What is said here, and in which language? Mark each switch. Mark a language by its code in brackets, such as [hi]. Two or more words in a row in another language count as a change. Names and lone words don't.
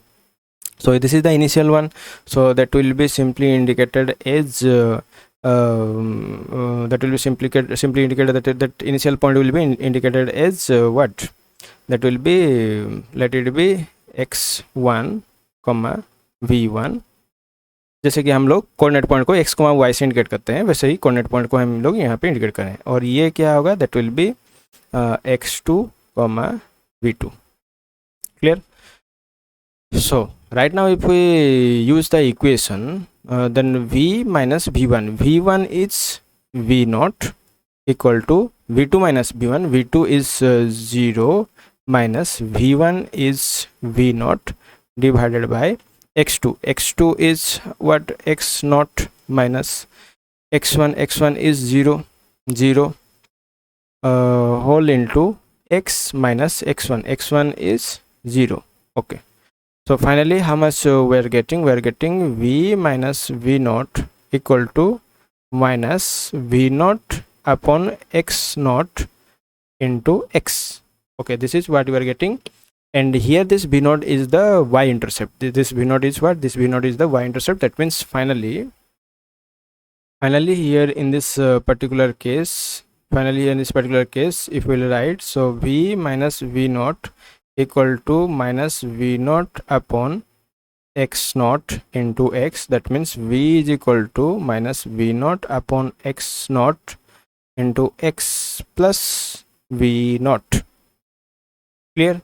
[en] So this is the initial one, so that will be simply indicated as that will be simply indicated that initial point will be indicated as what, that will be, let it be x1, v1. [hi] जैसे कि हम लोग [en] coordinate point [hi] को x, y से इंडिकेट करते हैं, वैसे ही [en] coordinate point [hi] को हम लोग यहाँ पे इंडिकेट करें, और ये क्या होगा, [en] that will be x2, v2. Clear. So right now if we use the equation, then v minus v1 is v0 equal to v2 minus v1, v2 is 0 minus v1 is v0 divided by x2 is what, x0 minus x1 is 0 whole into x minus x1 is 0. Okay. So finally how much we are getting? We are getting v minus v naught equal to minus v naught upon x naught into x. Okay, this is what we are getting. And here this v naught is the y intercept. This v naught is what? This v naught is the y intercept. That means finally here in this particular case, if we'll write, so v minus v naught equal to minus v naught upon x naught into x. That means v is equal to minus v naught upon x naught into x plus v naught. Clear?